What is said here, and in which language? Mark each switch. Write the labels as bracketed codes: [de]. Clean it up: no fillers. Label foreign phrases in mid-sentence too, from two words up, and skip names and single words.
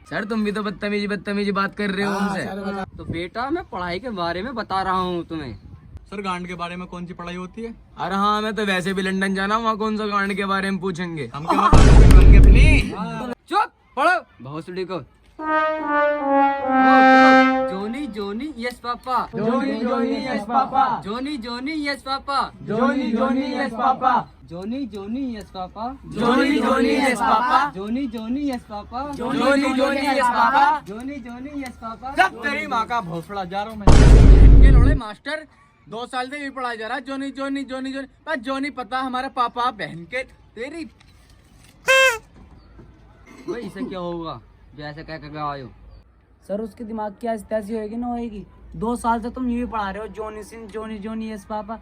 [hi] सर तुम भी तो बदतमीजी बात कर रहे हो हमसे। तो बेटा मैं पढ़ाई के बारे में बता रहा हूँ तुम्हें। सर गांड के बारे में कौन सी पढ़ाई होती है? अरे हाँ, मैं तो वैसे भी लंदन जाना, वहाँ कौन सा गांड के बारे में पूछेंगे? हम क्या अपनी। चुप, पढ़ो भोसड़ी को। [en] Johny Johny yes papa, Johny Johny yes papa, Johny Johny yes papa, Johny Johny yes papa, Johny Johny yes papa, Johny Johny yes papa, Johny Johny yes papa, Johny Johny yes papa. Johny Johny yes papa. [hi] जब तेरी माँ का भोसड़ा जा रहा हूँ मैं। ये लोड़े मास्टर 2 साल से भी पढ़ाया जा रहा है जोनी जोनी जोनी जोनी, पर जोनी पता हमारे पापा बहन के तेरी। भाई इसे क्या होगा जो ऐसा कह कर आए हो? सर उसके दिमाग की आज तैसी होएगी ना होएगी। 2 साल से तुम यूं ही पढ़ा रहे हो, जोनी सिंह [en] Johny Johny yes papa.